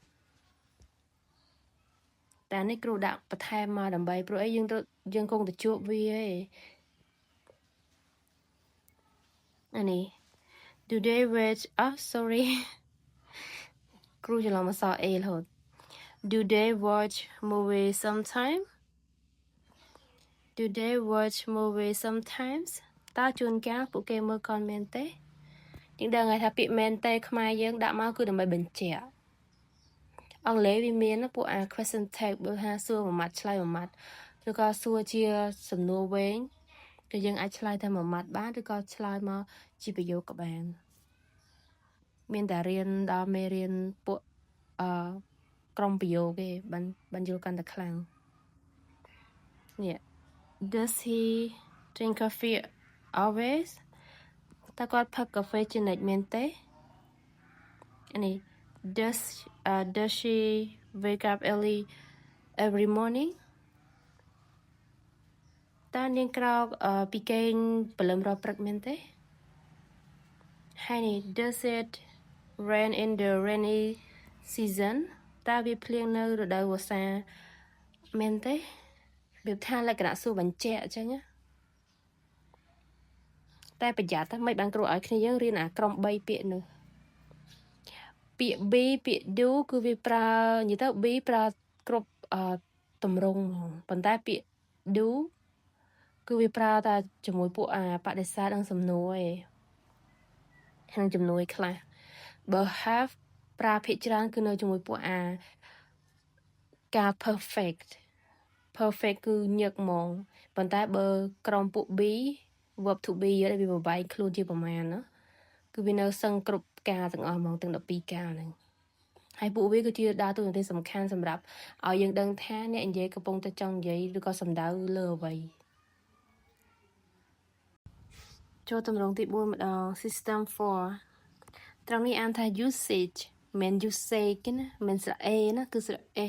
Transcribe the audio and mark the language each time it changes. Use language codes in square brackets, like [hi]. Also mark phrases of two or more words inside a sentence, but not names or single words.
[km] តែនេះគ្រូដាក់បន្ថែមមកដើម្បីព្រោះអីយើងគង់តែជួបវាឯងអានេះ [en] do they watch sorry [km] គ្រូច្រឡំអក្សរ A រហូត [en] do they watch movie sometime do they watch movie sometimes [km] តើជួនកាលពួកគេមើលកុនមែនទេយើងដឹងហើយថាពាក្យមែនទេខ្មែរ យើងដាក់មកគឺដើម្បីបញ្ជាក់អង់គ្លេសវាមានពួកអា [en] question tag [km] បើថា សួរមួយម៉ាត់ឆ្លើយមួយម៉ាត់ឬក៏សួរជាសំណួរវែង គឺយើងអាចឆ្លើយតែមួយម៉ាត់បានឬក៏ឆ្លើយមកជាប្រយោគក៏បានមានតែរៀនដល់មេរៀនពួកក្រុមប្រយោគទេបានយល់កាន់តែខ្លាំងនេះ [en] Does he drink coffee always [km] តើគាត់ផឹកកាហ្វេជានិច្ចមែនទេនេះ [en] does she wake up early every morning [km] តើនាងក្រោកពីគេងព្រលឹមរាល់ព្រឹកមែនទេហើយនេះ [en] does it rain in the rainy season [km] តើវាភ្លៀងនៅរដូវវស្សាមែនទេវាថាលក្ខណៈសួរបញ្ជាក់អញ្ចឹងណាតែប្រយ័ត្នតែមិនបាន គ្រូឲ្យគ្នាយើងរៀនអាក្រុម3ពាក្យនោះពាក្យ be ពាក្យ do គឺវាប្រើនិយាយទៅ be ប្រើគ្រប់តម្រងហ្មងប៉ុន្តែពា ក្យ do គឺវាប្រើតែជាមួយពួកបដិសេធនិងសំណួរឯងហើយជំនួយខ្លះបើ have ប្រើភាគច្រើនគឺនៅជាមួយពួកការ perfect គឺញឹកហ្មងប៉ុន្តែបើក្រុមពួក [en] be verb to be [km] វាបបែកខ្លួនជាប្រមាណណាគឺវានៅសឹងគ្រប់ការទាំងអស់ហ្មងទាំង12ការហ្នឹងហើយពួកវាគឺជាដើរតួនាទីសំខាន់សម្រាប់ឲ្យយើងដឹងថាអ្នកនិយាយកំពុងតែចង់និយាយឬក៏សំដៅលើអ្វី ចូលទម្រង់ទី4ម្ដង system 4ត្រង់នេះអានថា usage មិន usage ណាមិនស្រៈ a ណាគឺស្រៈ